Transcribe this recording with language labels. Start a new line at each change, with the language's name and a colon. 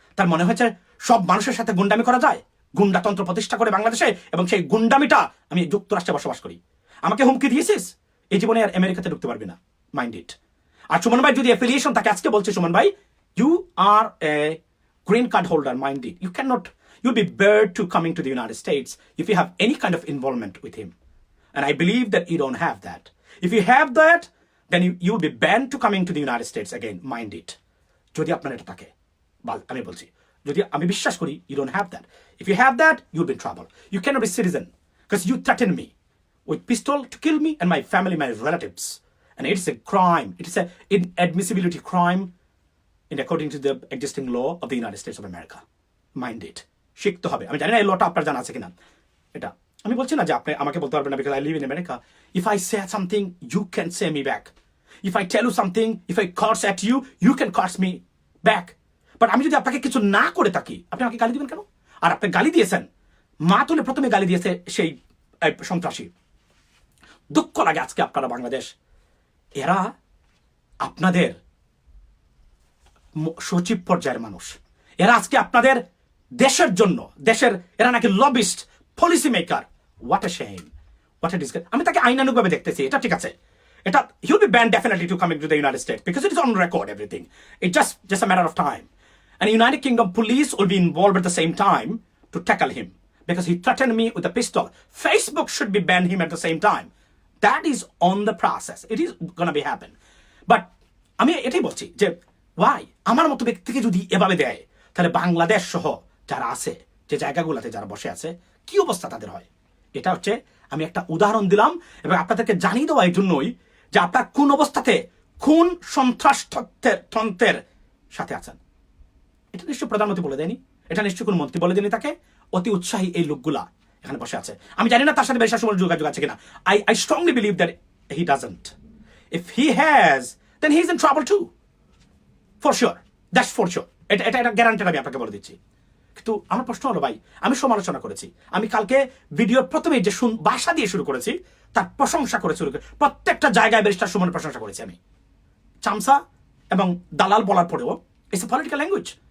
Bangla: তার মনে হয়েছে সব মানুষের সাথে গুন্ডামি করা যায়, গুন্ডাতন্ত্র প্রতিষ্ঠা করে বাংলাদেশে, এবং সেই গুন্ডামিটা আমি যুক্তরাষ্ট্রে বসবাস করি। আমাকে হুমকি দিয়েছিস, এই জীবনে আর আমেরিকাতে ঢুকতে পারবি না,
English: Mind it.
Bangla: আর সুমন ভাই যদি অ্যাফিলিয়েশন থাকে, আজকে বলছে সুমন ভাই,
English: You are a green card holder, mind it. you'll be barred to coming to the United States if you have any kind of involvement with him. And I believe that you don't have that. If you have that, then you'll be banned to coming to the United States again. Mind it.
Bangla: যদি আপনার এটা থাকে, আমি বলছি, যদি আমি বিশ্বাস করি
English: you don't have that. If you have that, you'll be in trouble. You cannot be citizen because you threatened me with pistol to kill me and my family, my relatives. And it is a crime. It is an inadmissibility crime in according to the existing law of the United States of America. Mind it.
Bangla: শিখতে হবে। আমি জানি না এই লটা আপনার জানা আছে কিনা। এটা আমি বলছি না যে আপনি আমাকে বলতে পারবেন না
English: because I live in America. If I say something, you can say me back. If I tell you something, if I curse at you, you can curse me back.
Bangla: But আমি যদি আপনাকে কিছু না করে থাকি, আপনি আমাকে গালি দিবেন কেন? আর আপনি গালি দিয়েছেন, মা তুলে প্রথমে গালি দিয়েছে সেই সন্ত্রাসী। দুঃখ লাগে আজকে আপনারা বাংলাদেশ, এরা আপনাদের সচিব পর্যায়ের মানুষ, এরা আজকে আপনাদের দেশের জন্য, দেশের এরা নাকি lobbyist, policy maker.
English: What a shame, what a discuss.
Bangla: আমি তাকে আইনানুগভাবে দেখতেছি, এটা ঠিক আছে, এটা
English: he will be banned definitely to coming to the United States because it is on record everything. It's just a matter of time. And United Kingdom police will be involved at the same time to tackle him because he threatened me with a pistol. Facebook should be ban him at the same time. That is on the process. It is gonna be happen.
Bangla: But আমি এটাই বলছি যে why আমার মতো ব্যক্তিকে যদি এভাবে দেয় তাহলে বাংলাদেশ সহ যারা আছে, যে জায়গাগুলোতে যারা বসে আছে, কি অবস্থা তাদের হয়। এটা হচ্ছে আমি একটা উদাহরণ দিলাম এবং আপনাদেরকে জানিয়ে দেওয়া এই জন্যই যে আপনার কোন অবস্থাতে কোন সন্ত্রাস তন্ত্রের সাথে আছেন। এটা নিশ্চয় প্রধানমন্ত্রী বলে দেয়নি, এটা নিশ্চয় কোন মন্ত্রী বলে দেয়নি তাকে। অতি উৎসাহী এই লোকগুলা এখানে বসে আছে। আমি জানি না তার সাথে বেশি সময় যোগাযোগ আছে কিনা।
English: I strongly believe that he doesn't. If he has, then he is in trouble too. For sure. That's for sure.
Bangla: এটা গ্যারান্টি আমি আপনাকে বলে দিচ্ছি। কিন্তু আমার প্রশ্ন হলো ভাই, আমি সমালোচনা করেছি, আমি কালকে ভিডিওর প্রথমে যে ভাষা দিয়ে শুরু করেছি তার প্রশংসা করে শুরু করে প্রত্যেকটা জায়গায় ব্যারিস্টার সুমনের প্রশংসা করেছি আমি। চামচা এবং দালাল বলার পরেও
English: It's a political language.